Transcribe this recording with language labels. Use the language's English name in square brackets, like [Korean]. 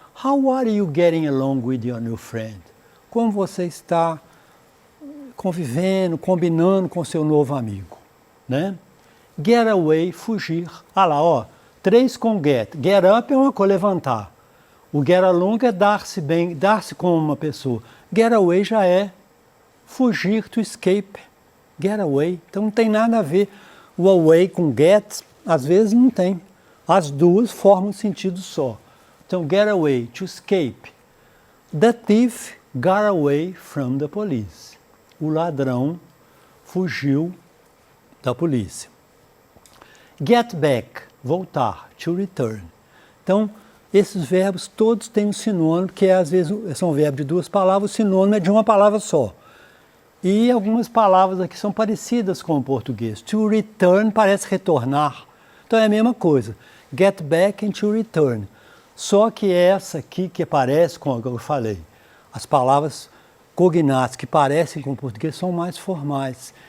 [English] How are you getting along with your new friend? [Portuguese] Como você está convivendo, combinando com seu novo amigo, né? Get away, fugir. Ah lá, ó, 3 com get. Get up é uma coisa, levantar. O get along é dar-se bem, dar-se com uma pessoa. Get away já é fugir, [English] to escape. [Portuguese] Get away. Então não tem nada a ver. O away com get, às vezes não tem. As duas formam um sentido só. [English] Então, get away, to escape. The thief got away from the police. [Portuguese] O ladrão fugiu da polícia. Get back, voltar, [English] to return. [Portuguese] Então, esses verbos todos têm um sinônimo, que às vezes são verbos de duas palavras, o sinônimo é de uma palavra só. E algumas palavras aqui são parecidas com o português. To return parece retornar. Então é a mesma coisa. [English] Get back and to return. [Portuguese] Só que essa aqui que parece com o que eu falei, as palavras cognatas que parecem com o português são mais formais.